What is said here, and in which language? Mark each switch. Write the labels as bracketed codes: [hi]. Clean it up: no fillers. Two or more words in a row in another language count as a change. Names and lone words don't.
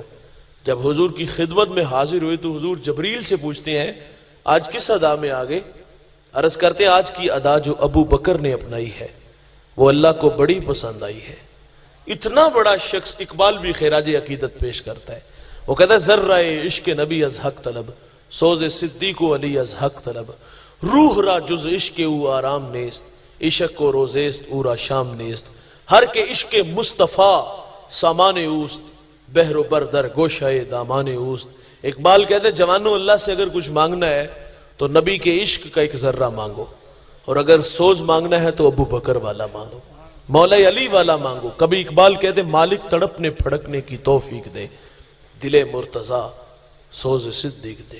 [ur] جب حضور کی خدمت میں حاضر ہوئے تو حضور جبریل سے پوچھتے ہیں آج کس ادا میں آگے؟ عرض کرتے ہیں آج کی ادا جو ابو بکر نے اپنائی ہے وہ اللہ کو بڑی پسند آئی ہے۔ اتنا بڑا شخص اقبال بھی خراج عقیدت پیش کرتا ہے، وہ کہتا ہے [fa] ذرہ عشق نبی از حق طلب، سوز صدیق و علی از حق طلب، روح را جز عشق او آرام نیست، عشق کو روزیست او را شام نیست، ہر کے عشق مصطفیٰ سامان اوست، بحر و بردر گوشہ دامان اوست۔ [ur] اقبال کہتے ہیں جوانوں اللہ سے اگر کچھ مانگنا ہے تو نبی کے عشق کا ایک ذرہ مانگو، اور اگر سوز مانگنا ہے تو ابو بکر والا مانگو، مولا علی والا مانگو۔ کبھی اقبال کہتے ہیں مالک تڑپنے پھڑکنے کی توفیق دے، دل مرتضی سوز صدیق دے۔